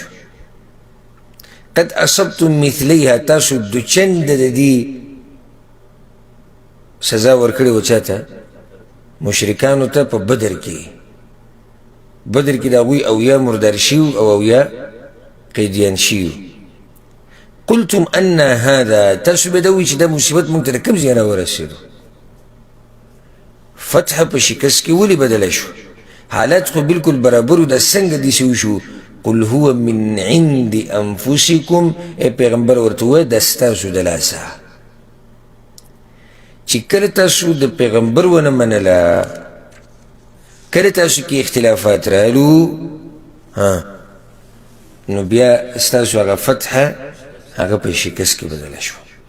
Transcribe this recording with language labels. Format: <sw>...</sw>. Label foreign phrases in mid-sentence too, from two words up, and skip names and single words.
<ar>قد اصبتم مثلیها</ar> <ps>تاسو دو چند د دې سزا ورکړې وه چاته؟ مشرکانو ته په بدر کې. بدر کې د هغوی اویا مردار شوي او اویا قیدیان شوي.</ps> <ar>قلتم ان هذا</ar> <ps>تاسو به دا وایي چې دا مصیبت موږ ته د کوم ځای راورسېدو؟ فتح په شکست کې ولې بدله شو؟ حالات خو بالکل برابر و. دا څنګه داسې وشو؟</ps> <ar>قل هو من عند انفسکم.</ar> <ps>ای پیغمبر ورته ووایه دا ستاسو د لاسه. چې کله تاسو د پیغمبر ونه منله کله تاسو کې اختلافات رالو نو بیا ستاسو هغه فتحه هغه په شکست کې بدله شوه.</ps>